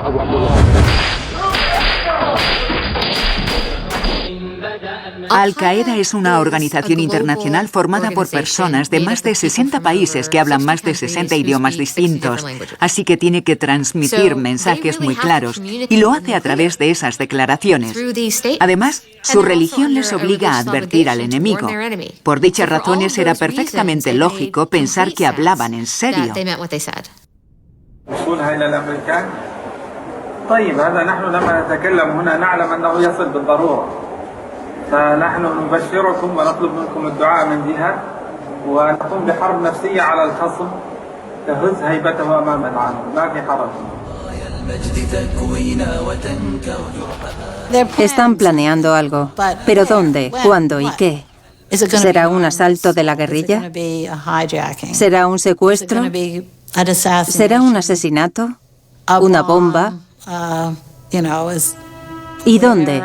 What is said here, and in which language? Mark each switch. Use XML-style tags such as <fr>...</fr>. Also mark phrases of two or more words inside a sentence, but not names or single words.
<es>Al-Qaeda es una organización internacional formada por personas de más de 60 países que hablan más de 60 idiomas distintos, así que tiene que transmitir mensajes muy claros y lo hace a través de esas declaraciones. Además, su religión les obliga a advertir al enemigo. Por dichas razones era perfectamente lógico pensar que hablaban en serio.</es> <ar>فنحن نبشركم ونطلب منكم الدعاء من جهة ونقوم بحرب نفسية على الخصم تهز هيبته أمام العالم ما في حرج.</ar> <es>Están planeando algo. ¿Pero dónde? ¿Cuándo y qué? ¿Será un asalto de la guerrilla? ¿Será un secuestro? ¿Será un asesinato? ¿Una bomba? ¿Y dónde?</es>